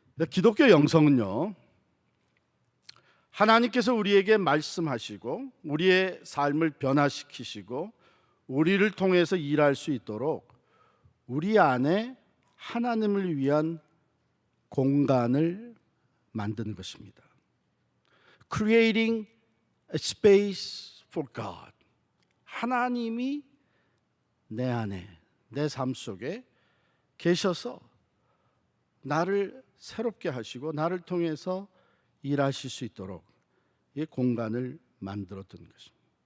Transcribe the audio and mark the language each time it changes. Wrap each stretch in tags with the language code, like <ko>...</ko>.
<ko>기독교 영성은요, 하나님께서 우리에게 말씀하시고 우리의 삶을 변화시키시고 우리를 통해서 일할 수 있도록 우리 안에 하나님을 위한 공간을 만드는 것입니다.</ko> <en>Creating a space for God.</en> <ko>하나님이 내 안에, 내 삶 속에 계셔서 나를 새롭게 하시고 나를 통해서 일하실 수 있도록 이 공간을 만들었던 것입니다.</ko>